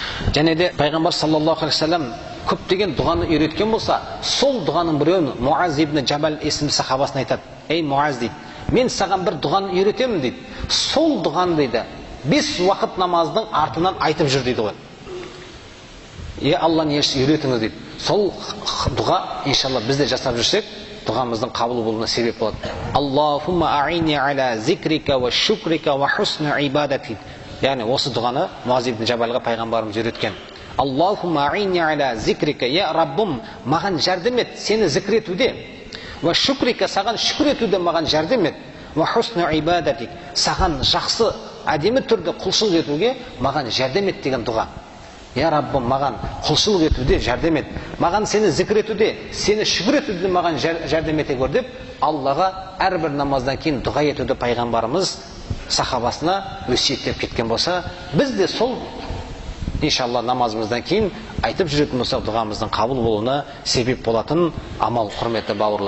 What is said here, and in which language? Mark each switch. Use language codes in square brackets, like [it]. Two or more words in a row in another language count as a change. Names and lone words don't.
[kk] Және де пайғамбар [ar] صلى الله عليه وسلم [kk] көптеген дұғаны үйреткен болса, сол дұғаның біреуін Муаз ибн Джабал есімді сахабасына айтады: ей Муаз дейді, мен саған бір дұғаны үйретемін дейді. Сол дұғаны дейді 5 уақыт намаздың артынан айтып жүр дейді ғой. Алланың елшісі үйретіңіз дейді. Сол дұға иншалла біз де жасап жүрсек, дұғамыздың қабыл болуына себеп болады. [ar] اللهم أعني على ذكرك وشكرك وحسن عبادتك. [kk] Яғни осы дұғаны Муаз ибн Джабалға пайғамбарымыз үйреткен. [ar] اللهم أعني على ذكرك, [kk] я Раббым, маған жәрдем ет сені зікір етуде. [ar] وشكرك, [kk] саған шүкір етуде маған жәрдем ет. [ar] وحسن عبادتك, [kk] саған жақсы әдемі түрде құлшылық етуге маған жәрдем ет деген дұға. Я Раббым, маған құлшылық етуде жәрдем ет, маған сені зікір етуде, сені шүкір етуде маған жәрдем ете көр деп Аллаға әрбір намаздан кейін дұға етуді пайғамбарымыз сахабасына өсиеттеп кеткен болса, біз де сол иншалла намазымыздан кейін айтып жүретін болсақ, дұғамыздың қабыл болуына себеп болатын амал, құрметті бауырлар.